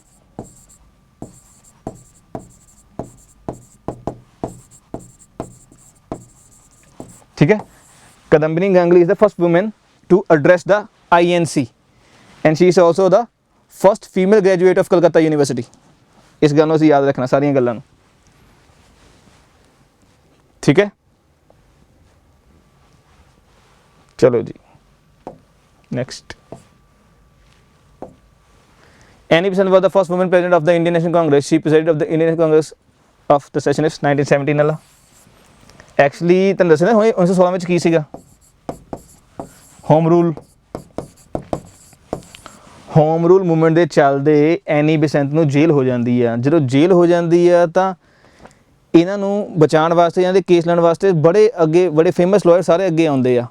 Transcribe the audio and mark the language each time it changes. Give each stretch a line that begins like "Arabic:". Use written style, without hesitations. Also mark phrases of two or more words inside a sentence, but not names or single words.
Punjabi: ਠੀਕ ਹੈ,
English: Kadambini Ganguly is the first woman to address the INC and she is also the first female graduate of Calcutta University।
Punjabi: ਇਸ ਗੱਲ ਨੂੰ ਯਾਦ ਰੱਖਣਾ ਸਾਰੀਆਂ ਗੱਲਾਂ ਨੂੰ, ਠੀਕ ਹੈ। ਚਲੋ ਜੀ ਨੈਕਸਟ,
English: Annie Besant was the first woman president of the Indian National Congress। She presided of the Indian National Congress of the session of 1917 वाला।
Punjabi: ਐਕਚੁਅਲੀ ਤੁਹਾਨੂੰ ਦੱਸਿਆ ਨਾ 1916 ਵਿੱਚ ਕੀ ਸੀਗਾ, ਹੋਮ ਰੂਲ ਮੂਵਮੈਂਟ ਦੇ ਚੱਲਦੇ ਐਨੀ ਬੇਸੈਂਟ ਨੂੰ ਜੇਲ੍ਹ ਹੋ ਜਾਂਦੀ ਆ। ਜਦੋਂ ਜੇਲ੍ਹ ਹੋ ਜਾਂਦੀ ਆ ਤਾਂ ਇਹਨਾਂ ਨੂੰ ਬਚਾਉਣ ਵਾਸਤੇ, ਇਹਨਾਂ ਦੇ ਕੇਸ ਲੈਣ ਵਾਸਤੇ ਬੜੇ
English: famous lawyer
Punjabi: ਸਾਰੇ ਅੱਗੇ ਆਉਂਦੇ ਆ।